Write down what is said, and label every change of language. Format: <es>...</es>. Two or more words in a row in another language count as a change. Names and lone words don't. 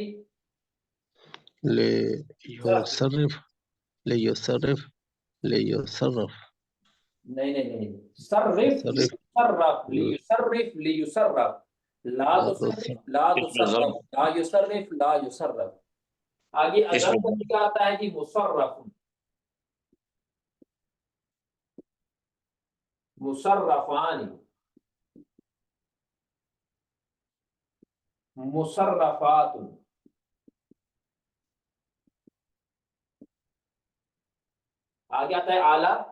<ar>لِيُصَرِّفْ، لِيُصَرِّفْ، لِيُصَرَّفْ,</ar> <hi>नहीं नहीं नहीं, सर्रिफ</hi> <ar>सर्रिफ, صَرَّفَ، لِيُصَرِّفْ لِيُصَرَّفْ، لا ला तुसर्रिफ तुसर्रिफ, ला</ar> <hi>इसमें</hi> <ar>तुसर्रफ,</ar> <hi>जब</hi> <ar>لا يُصَرِّفُ لا يُصَرَّفُ.</ar> <hi>आगे अगर इसमें का क्या आता है जी?</hi> <ar>مُصَرَّفٌ، مُصَرَّفانِ، مُصَرَّفاتٌ.</ar> <hi>आगे आता है आला।</hi>